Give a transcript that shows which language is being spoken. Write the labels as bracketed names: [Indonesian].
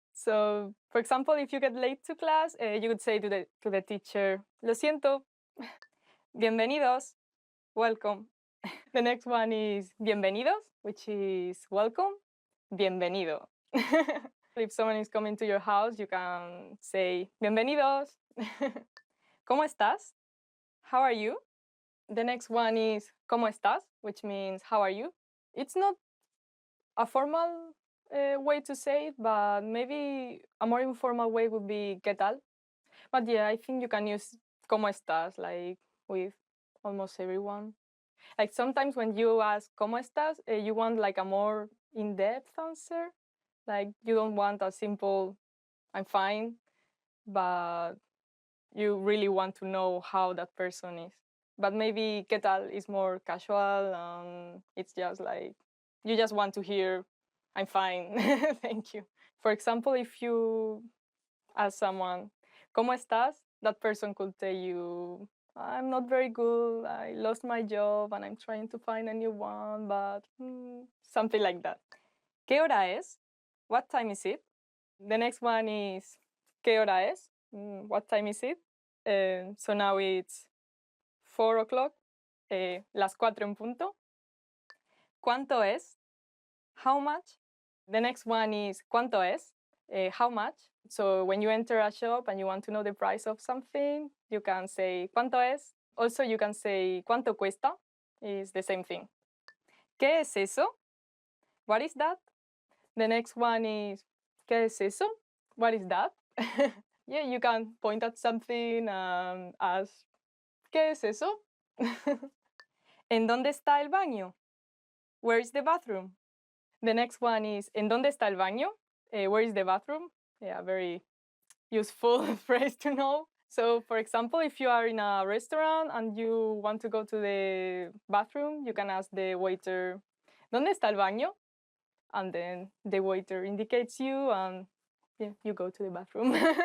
[English] So, for example, if you get late to class, you could say to the teacher, [Spanish] lo siento. Bienvenidos. [English] Welcome. The next one is bienvenidos, which is welcome. Bienvenido. If someone is coming to your house, you can say bienvenidos. [Spanish] ¿Cómo estás? [English] How are you? The next one is [Spanish] ¿cómo estás? [English] Which means how are you? It's not a formal way to say it, but maybe a more informal way would be [Spanish] ¿qué tal? [English] But yeah, I think you can use [Spanish] ¿cómo estás? [English] Like with almost everyone. Like sometimes when you ask [Spanish] ¿cómo estás? [English] You want like a more in-depth answer. Like you don't want a simple I'm fine, but you really want to know how that person is. But maybe [Spanish] ¿qué tal? [English] Is more casual. It's just like you just want to hear I'm fine. Thank you. For example, if you ask someone [Spanish] ¿cómo estás? [English] That person could tell you I'm not very good. I lost my job and I'm trying to find a new one, but something like that. [Spanish] ¿Qué hora es? [English] What time is it? The next one is [Spanish] ¿qué hora es? [English] What time is it? So now it's 4 o'clock, [Spanish] las 4 en punto. ¿Cuánto es? [English] How much? The next one is [Spanish] ¿cuánto es? [English] How much? So when you enter a shop and you want to know the price of something, you can say ¿cuánto es? Also, you can say [Spanish] ¿cuánto cuesta? [English] It's the same thing. [Spanish] ¿Qué es eso? [English] What is that? The next one is [Spanish] ¿qué es eso? [English] What is that? Yeah, you can point at something and ask [Spanish] ¿qué es eso? ¿En dónde está el baño? [English] Where is the bathroom? The next one is [Spanish] ¿en dónde está el baño? [English] Where is the bathroom? Yeah, very useful phrase to know. So, for example, if you are in a restaurant and you want to go to the bathroom, you can ask the waiter, [Spanish] ¿dónde está el baño? [English] And then the waiter indicates you and yeah, you go to the bathroom.